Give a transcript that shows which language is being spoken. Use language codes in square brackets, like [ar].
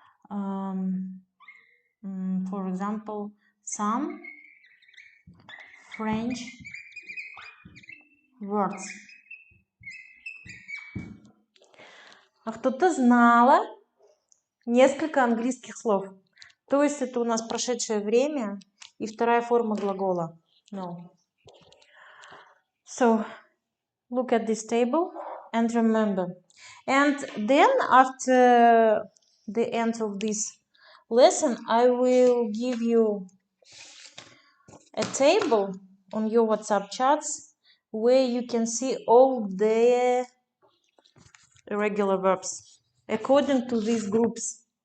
[en] For example, some French words. [ru] А кто-то знала несколько английских слов. То есть это у нас прошедшее время и вторая форма глагола. [en] No. So, look at this table and remember. And then after the end of this lesson, I will give you a table on your WhatsApp chats where you can see all the irregular verbs according to these groups.